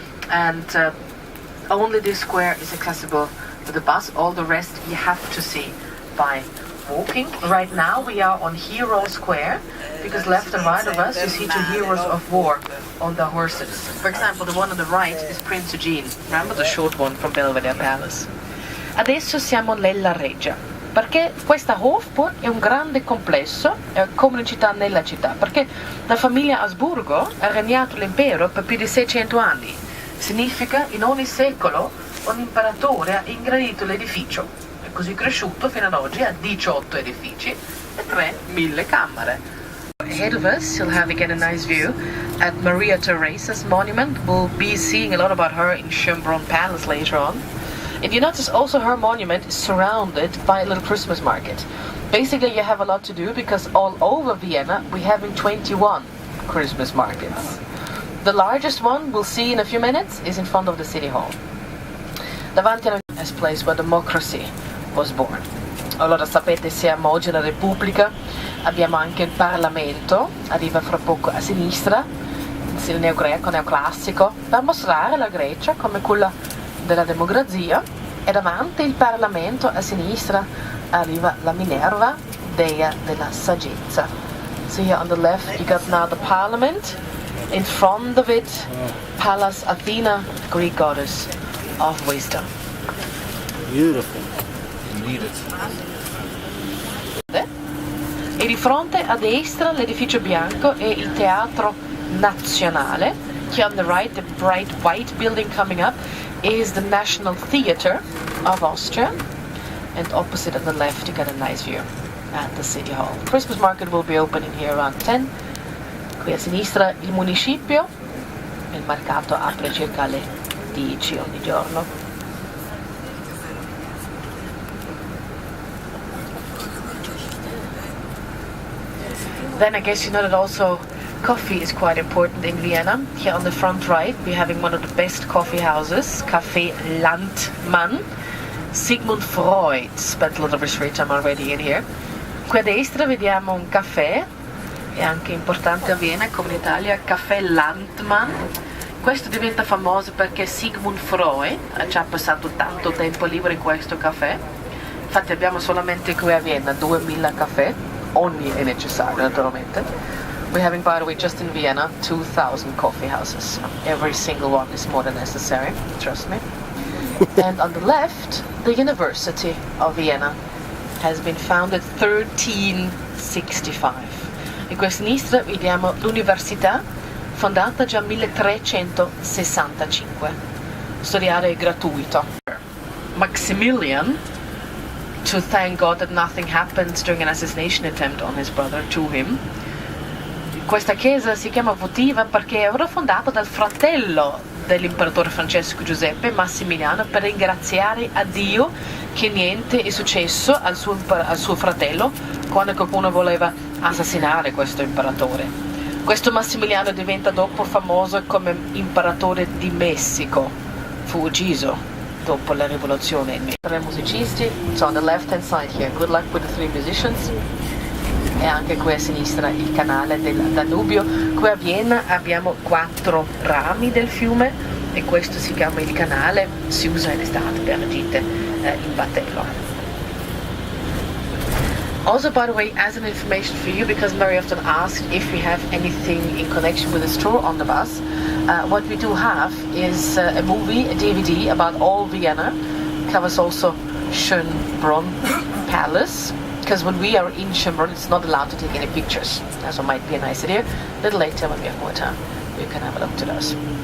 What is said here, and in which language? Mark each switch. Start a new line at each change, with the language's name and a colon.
English: And only this square is accessible with the bus. All the rest you have to see by walking. Right now we are on Hero Square, because left and right of us you see two heroes of war on the horses. For example, the one on the right is Prince Eugene. Remember the short one from Belvedere Palace.
Italian: Adesso siamo nella Reggia, perché questa Hofburg è un grande complesso, come una città nella città, perché la famiglia Asburgo ha regnato l'impero per più di 600 anni. Significa in ogni secolo un imperatore ha ingrandito l'edificio, è così cresciuto fino ad oggi a 18 edifici e 3.000 camere.
English: Ahead of us you'll have again a nice view at Maria Theresa's monument. We'll be seeing a lot about her in Schönbrunn Palace later on. And you notice also her monument is surrounded by a little Christmas market. Basically you have a lot to do, because all over Vienna we're having 21 Christmas markets. The largest one we'll see in a few minutes is in front of the city hall.
Italian: Davanti a
English: this place where democracy was born.
Italian: Allora sapete, siamo oggi alla Repubblica, abbiamo anche il Parlamento, arriva fra poco a sinistra, in stile neogreco, neoclassico, per mostrare la Grecia come quella della democrazia, e davanti il Parlamento a sinistra arriva la Minerva, dea della saggezza.
English: So here on the left you got now the Parliament, in front of it Pallas Athena, Greek goddess of wisdom. Beautiful. Indeed.
Italian: E di fronte a destra l'edificio bianco è il Teatro Nazionale.
English: Here on the right, the bright white building coming up is the National Theatre of Austria. And opposite on the left you get a nice view at the City Hall. The Christmas market will be opening here around 10.
Italian: Qui a sinistra il municipio. Il mercato apre circa alle 10 ogni giorno.
English: Then I guess you know that also coffee is quite important in Vienna. Here on the front right we're having one of the best coffee houses, Café Landmann. Sigmund Freud spent a lot of his free time already in here.
Italian: Qui a destra vediamo un caffè, è anche importante a Vienna come in Italia, Café Landmann. Questo diventa famoso perché Sigmund Freud ci ha passato tanto tempo libero in questo caffè. Infatti abbiamo solamente qui a Vienna 2000 caffè. Only è necessario, naturalmente.
English: We're having, by the way, just in Vienna, 2,000 coffee houses. Every single one is more than necessary, trust me. And on the left, the University of Vienna has been founded 1365.
Italian: In questa sinistra vediamo l'università, fondata già 1365. Studiare è gratuito.
English: Maximilian, to thank God that nothing happened during an assassination attempt on his brother to him.
Italian: Questa chiesa si chiama votiva perché è fondata dal fratello dell'imperatore Francesco Giuseppe, Massimiliano, per ringraziare a Dio che niente è successo al suo fratello quando qualcuno voleva assassinare questo imperatore. Questo Massimiliano diventa dopo famoso come imperatore di Messico. Fu ucciso dopo la rivoluzione. Tre musicisti,
English: so on the left hand side here, good luck with the three musicians.
Italian: E anche qui a sinistra il canale del Danubio. Qui a Vienna abbiamo 4 rami del fiume e questo si chiama il canale, si usa in estate per le gite in battello.
English: Also, by the way, as an information for you, because very often asked if we have anything in connection with this tour on the bus, what we do have is a movie, a DVD about all Vienna, covers also Schönbrunn Palace, because when we are in Schönbrunn it's not allowed to take any pictures, so it might be a nice idea. A little later when we have more time, you can have a look to those.